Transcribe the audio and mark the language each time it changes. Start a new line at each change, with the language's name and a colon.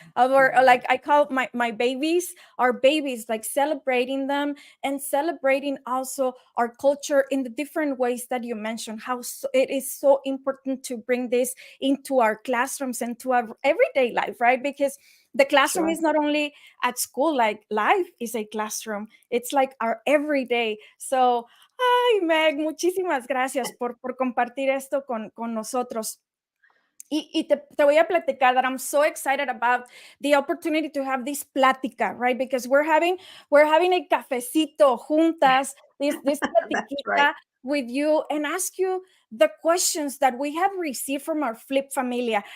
English: Of our, like I call my babies, our babies, like celebrating them and celebrating also our culture in the different ways that you mentioned, how it is so important to bring this into our classrooms and to our everyday life, right? Because the classroom is not only at school, like life is a classroom. It's like our everyday.
Spanish: So, ay, Meg, muchísimas gracias por compartir esto con nosotros. Y te voy a platicar
English: that I'm so excited about the opportunity to have this plática, right? Because we're having a
Spanish: cafecito juntas,
English: this platiquita right, with you, and ask you the questions that we have received from our Flip Familia.